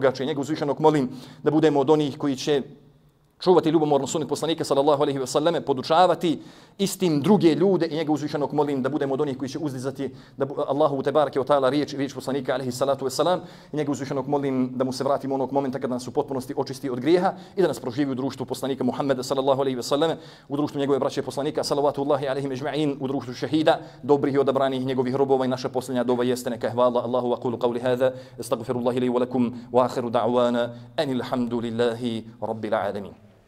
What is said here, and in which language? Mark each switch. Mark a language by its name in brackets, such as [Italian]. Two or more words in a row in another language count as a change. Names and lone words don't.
[Bosnian] Njega uzvišenog molim da budemo od onih koji će čuvati ljubomorno sunnet poslanika [Arabic] صلى الله عليه وسلم, [Bosnian] podučavati istim druge ljude i njega uzvišenog molim da budemo od onih koji će uzdizati da [Arabic] الله تبارك وتعالى [Bosnian] riječ poslanika [Arabic] عليه الصلاة والسلام [Bosnian] i njega uzvišenog molim da mu se vratimo onog momenta kada nas u potpunosti očisti od grijeha i da nas proživi u društvu poslanika Muhameda [Arabic] صلى الله عليه وسلم, [Bosnian] u društvu njegove braće poslanika [Arabic] صلى الله عليه أجمعين, [Bosnian] u društvu šehida, dobrih i odabranih njegovih robova. I naša posljednja dova jeste neka hvala Allahu [Arabic] وأقول قولي هذا أستغفر الله لي ولكم وآخر دعوانا أن الحمد لله رب العالمين.